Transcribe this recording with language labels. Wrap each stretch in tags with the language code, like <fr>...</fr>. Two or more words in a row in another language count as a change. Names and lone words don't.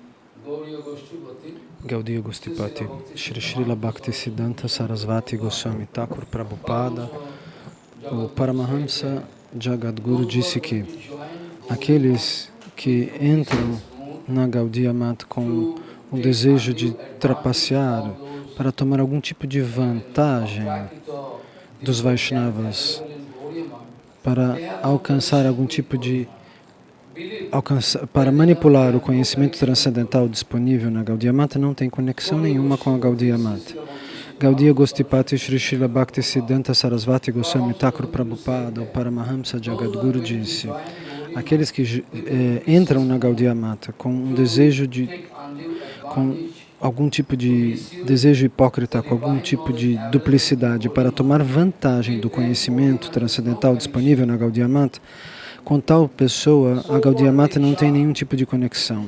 <pt>Gaudiya Gostipati, Shri Srila Bhaktisiddhanta Sarasvati Goswami Thakur Prabhupada, o Paramahamsa Jagadguru disse que aqueles que entram na Gaudiya Mata com o desejo de trapacear para tomar algum tipo de vantagem dos Vaishnavas, para alcançar algum tipo de para manipular o conhecimento transcendental disponível na Gaudiya Mata, não tem conexão nenhuma com a Gaudiya Mata. Gaudiya Gostipati Shri Srila Bhaktisiddhanta Sarasvati Goswami Thakur Prabhupada, o Paramahamsa Jagadguru disse: aqueles que entram na Gaudiya Mata com um desejo com algum tipo de desejo hipócrita, com algum tipo de duplicidade para tomar vantagem do conhecimento transcendental disponível na Gaudiya Mata, com tal pessoa, a Gaudiya Mata não tem nenhum tipo de conexão.</pt>